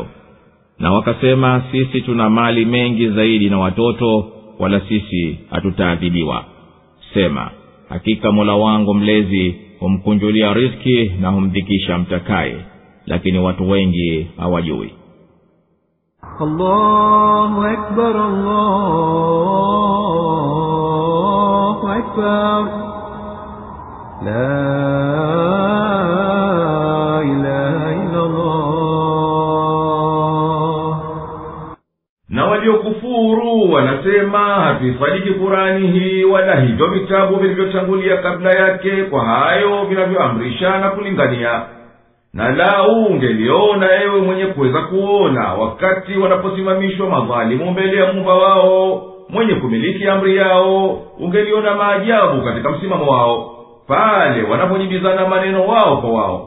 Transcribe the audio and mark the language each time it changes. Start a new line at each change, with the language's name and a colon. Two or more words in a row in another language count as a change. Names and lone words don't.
Swahili: Na wakasema sisi tuna mali mengi zaidi na watoto, wala sisi hatutaadhibiwa. Sema, hakika Mola wangu mlezi humkunjulia riziki na humdhikisha mtakaye, lakini watu wengi hawajui.
Arabic: الله أكبر، الله أكبر، لا إله إلا الله.
Swahili: Na waliokufuru wanasema hatuisadiki Qur'ani hii wala hivyo vitabu vilivyotangulia kabla yake kwa hayo vinavyoamrisha na kulingania. Na lau ungeliona ewe mwenye kuweza kuona wakati wanaposimamishwa madhalimu mbele ya Muumba wao mwenye kumiliki amri yao, ungeliona maajabu katika msimamo wao pale wanapojibizana maneno wao kwa wao.